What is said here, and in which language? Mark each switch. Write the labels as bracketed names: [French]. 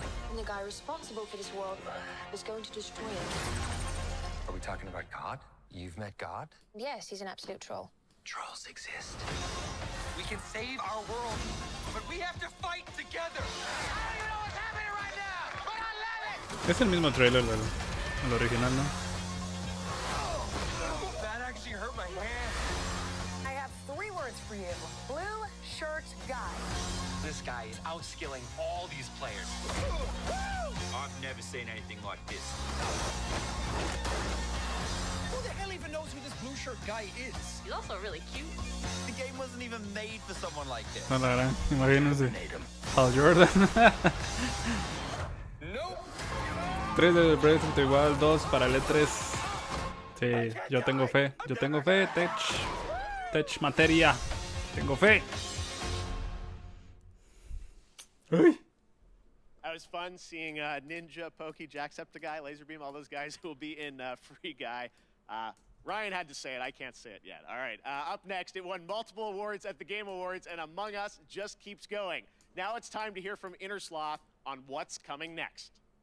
[English] And the guy responsible for this world is going to destroy it. Are we talking about God? You've met God? Yes, he's an absolute troll. Trolls exist. We can save our world, but we have to fight together. I don't even know what's happening right now, but I love it! [Spanish] Es el mismo trailer, el original, ¿no? [English] That actually hurt my hand. I have 3 words for you. Blue shirt guy. This guy is outskilling all these players. I've never seen anything like this. Who the hell even knows who this blue shirt guy is? He's also really cute. The game wasn't even made for someone like this. [Spanish] No, la gran, imagínense. Hal Jordan. [English] Nope. [Spanish] 3 de Breath of the Wild, 2 para el E3. Sí, yo tengo fe, Tech materia, tengo fe. Uy. [English] That was fun seeing Ninja, Pokey, Jacksepticeye, Laserbeam, all those guys who will be in Free Guy. Ryan had to say it. I can't say it yet. All right. Up next, it won multiple awards at the Game Awards, and Among Us just keeps going. Now it's time to hear from Inner Sloth on what's coming next.